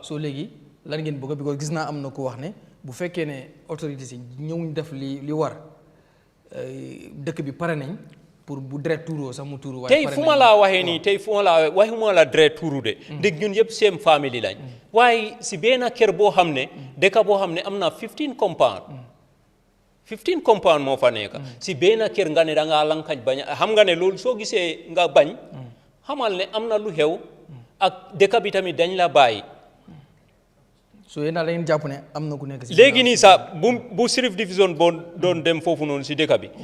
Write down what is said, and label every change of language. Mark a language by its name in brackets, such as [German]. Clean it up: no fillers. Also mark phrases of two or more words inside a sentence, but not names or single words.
[Wolof] soo léegi lan ngeen bëgg because gis naa am na ku wax ne bu fekkee ne autorités yi ñëwuñ def li war dëkk bi pare nañ pour bu deret tuuroo sax mu tuuru. tey fu ma laa waxee nii tey fu ma laa waxuma la deret tuuru de. ndig ñun yëpp seen famille lañ. waaye si benn kër boo xam ne. dëkk boo xam ne am na 15 compound. 15 compound moo fa nekk. si benn kër nga ne da ngaa lankañ bañ xam nga ne loolu soo gisee nga bañ. xamal ne am na lu xew. ak dëkk bi tamit dañ la bàyyi. so yéen daal da ngeen jàpp ne am na ku nekk si. léegi nii sax bu Sheriff Division boo doon dem foofu noonu si dëkk bi.